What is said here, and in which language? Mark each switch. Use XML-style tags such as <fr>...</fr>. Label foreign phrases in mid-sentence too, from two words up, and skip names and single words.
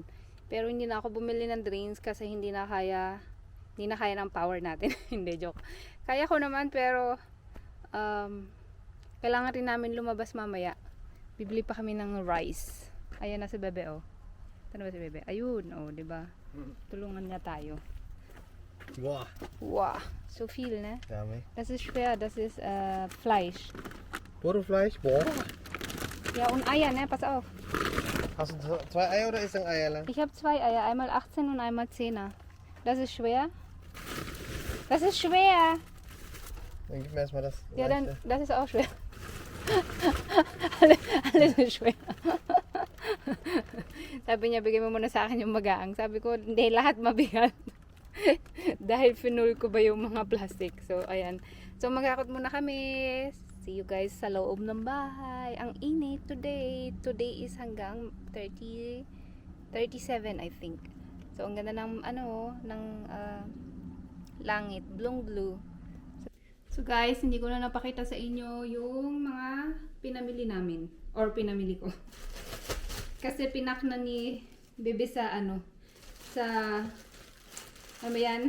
<tl>Pero hindi na ako bumili ng drinks kasi hindi na kaya ng power natin. Hindi, joke. Kaya ko naman pero kailangan rin namin lumabas mamaya. Bibili pa kami ng rice. Ayan na si Bebe oh. Ano ba si Bebe? Ayun oh, 'di ba? Tulungan niya tayo. Wow.</tl> <de>Wow, so viel, ne? Ja, mee. Das ist schwer, das ist Fleisch. Puro Fleisch? Boah. Ja, und Eier, ne? Pass auf. Hast du 2 Eier oder ist ein Eier lang? Ich habe 2 Eier, einmal 18 und einmal 10er. Das ist schwer. Das ist schwer. Dann gib mir erstmal das. Ja, dann, leichte. das ist auch schwer. Alles ist schwer.</de> <tl>Sabi niya, bigay mo muna sa akin yung magaang. Sabi ko, hindi, lahat mabigat. Dahil finul ko ba yung mga plastic. So, ayan. So, magkakot muna kami.</tl> <en>See you guys</en> <tl>sa loob ng bahay. Ang init today.</tl> <en>Today is hanggang 37, I think.</en> <tl>So, ang ganda ng, ng langit. Blue. So, guys, hindi ko na napakita sa inyo yung mga pinamili namin. Or pinamili ko. Kasi pinak na ni Bebe sa ano, sa, ano ba yan?</tl>